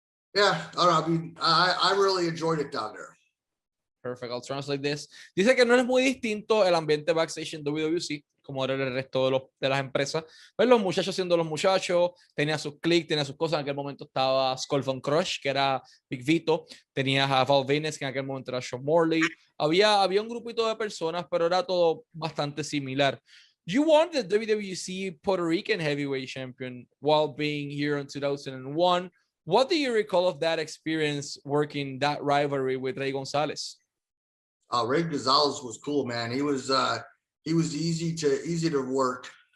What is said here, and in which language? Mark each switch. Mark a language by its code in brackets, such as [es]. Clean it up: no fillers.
[en] Yeah, I don't know. I mean, I really enjoyed it down there. Perfect. I'll translate this. [es] Dice que no es muy distinto el ambiente backstage en WWC como era el resto de las empresas. Pues los muchachos siendo los muchachos, tenía sus clics, tenía sus cosas. En aquel momento estaba Skull Von Crush, que era Big Vito. Tenías a Val Venus, que en aquel momento era Sean Morley. Había un grupito de personas, pero era todo bastante similar. [en] You won the WWC Puerto Rican Heavyweight Champion while being here in 2001. What do you recall of that experience working that rivalry with Rey Gonzalez? Rey Gonzalez was cool, man. He was easy to work.